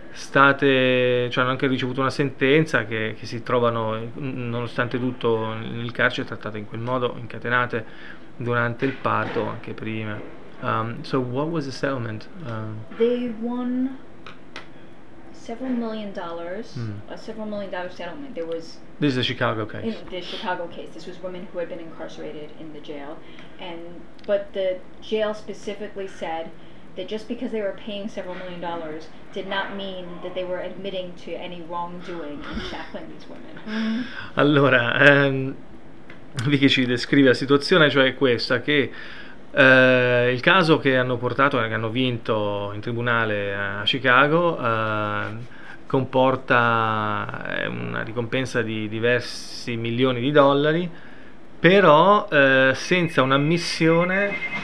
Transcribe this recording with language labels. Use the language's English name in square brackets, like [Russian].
[Italian] state, cioè hanno anche ricevuto una sentenza che si trovano nonostante tutto nel carcere, trattate in quel modo, incatenate durante il parto, anche prima. [English] So what was the settlement? They won $several million, a $several million settlement. There was, this is a Chicago case. In the Chicago case, this was women who had been incarcerated in the jail, and but the jail specifically said that just because they were paying $several million did not mean that they were admitting to any wrongdoing in shackling these women. [Italian] Allora, Vicky ci descrive la situazione, cioè questa, che il caso che hanno portato, che hanno vinto in tribunale a Chicago, comporta una ricompensa di diversi milioni di dollari, però senza un'ammissione